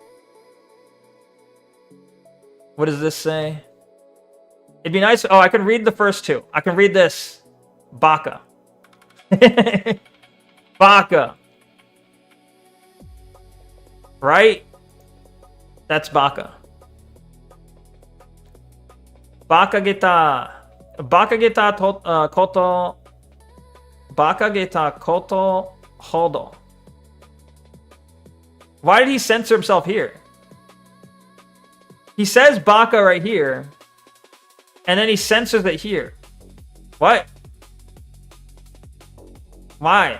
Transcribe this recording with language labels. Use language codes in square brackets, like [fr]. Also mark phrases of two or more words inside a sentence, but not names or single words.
[en] What does this say? It'd be nice. Oh, I can read the first 2. I can read this. [ja] Baka. Baka. [en] Right? That's Baka. [ja] Baka geta. Baka geta koto. Baka geta koto hodo. [en] Why did he censor himself here? He says Baka right here. And then he censors it here. What? Why?